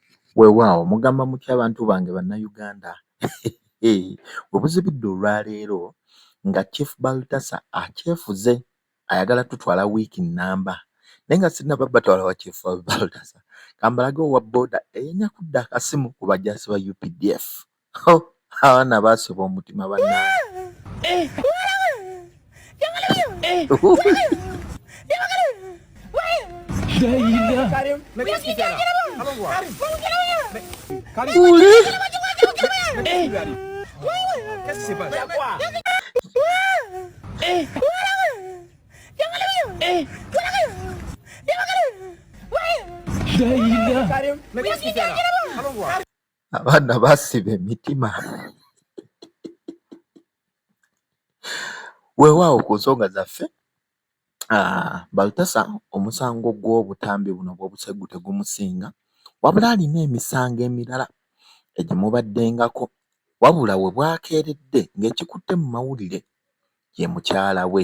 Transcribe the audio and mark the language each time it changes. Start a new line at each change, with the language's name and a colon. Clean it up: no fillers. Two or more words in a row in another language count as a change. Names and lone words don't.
Ganda: Weewaawo mugamba mutya abantu bange bannayuganda? Bwe buzibidde olwaleero nga Chief Baltasar akyefuze ayagala tutwala wiiki nnamba naye nga sinnaba batwala wa Chief Baltasar kambalage owa booda eyenya kudda akasimu ku bajaasi ba UPDF. Abaana baasiba omutima bannange.
French: Qu'est-ce qui se passe?
Ganda: Abaana baasiba emitima. Weewaawo ku nsonga zaffe, Baltasar omusango gw'obutambi buno bw'obusegu tegumusinga, wabula alina emisango emirala egimubaddengako, wabula we bwakeeredde ng'ekikutte mu mawulire ye mukyala we.